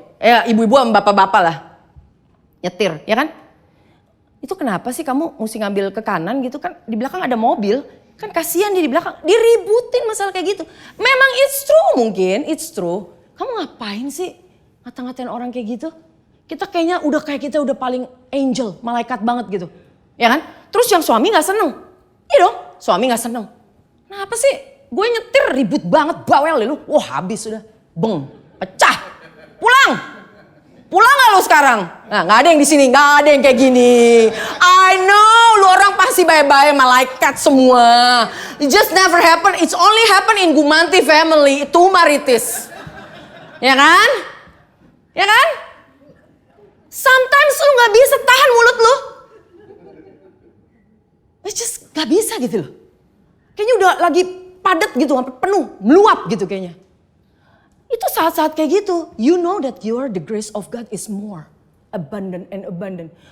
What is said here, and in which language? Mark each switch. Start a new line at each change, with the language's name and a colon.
Indonesian: Ya ibu-ibu sama bapak-bapak lah. Nyetir, ya kan? Itu kenapa sih kamu mesti ngambil ke kanan gitu kan? Di belakang ada mobil. Kan kasihan dia di belakang. Diributin masalah kayak gitu. Memang
English: it's true
Indonesian: mungkin,
English: it's true.
Indonesian: Kamu ngapain sih ngata-ngatain orang kayak gitu? Kita kayaknya kita udah paling angel, malaikat banget gitu. Ya kan? Terus yang suami gak seneng. Iya dong, suami gak seneng. Kenapa sih? Gue nyetir ribut banget, bawel lu. Wah habis sudah. Beng, pecah. Pulang. Pulang gak lu sekarang? Nah gak ada yang di sini, gak ada yang kayak gini.
English: I know,
Indonesian: lu orang pasti bye-bye malaikat semua.
English: It just never happen, it's only happen in Gumanti family.
Indonesian: Itu Maritis. Ya kan? Ya kan? Sometimes lu gak bisa tahan mulut lu.
English: It's just
Indonesian: gak bisa gitu loh. Kayaknya udah lagi padat gitu, sampai penuh, meluap gitu kayaknya. Itu saat-saat kayak gitu.
English: You know that the grace of God is more abundant and abundant.